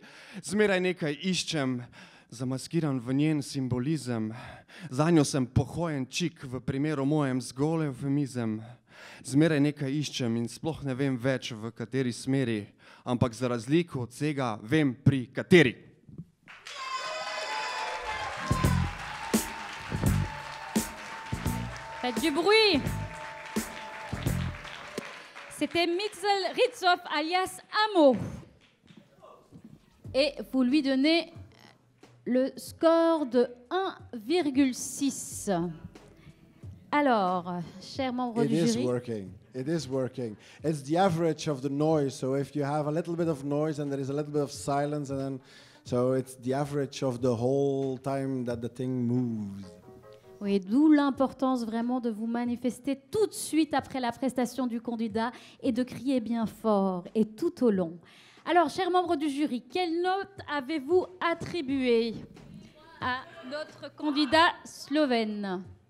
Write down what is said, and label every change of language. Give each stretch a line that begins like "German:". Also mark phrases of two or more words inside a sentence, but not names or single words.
Slovenian: Zmeraj nekaj iščem, zamaskiran v njen simbolizem. Zanjo sem pohojen čik, v primeru mojem zgolj eufemizem. Zmeraj nekaj iščem in sploh ne vem več, v kateri smeri, ampak za razliko od vsega vem, pri kateri.
French: Faites du bruit. C'était Mitchell Ritsoff alias Amo. Et vous lui donnez le score de 1,6. Alors, chers membres du jury.
English: It is working. It's the average of the noise. So if you have a little bit of noise and there is a little bit of silence, and then, so it's the average of the whole time that the thing moves.
French: Oui, d'où l'importance vraiment de vous manifester tout de suite après la prestation du candidat et de crier bien fort et tout au long. Alors, chers membres du jury, quelle note avez-vous attribuée à notre candidat slovène ?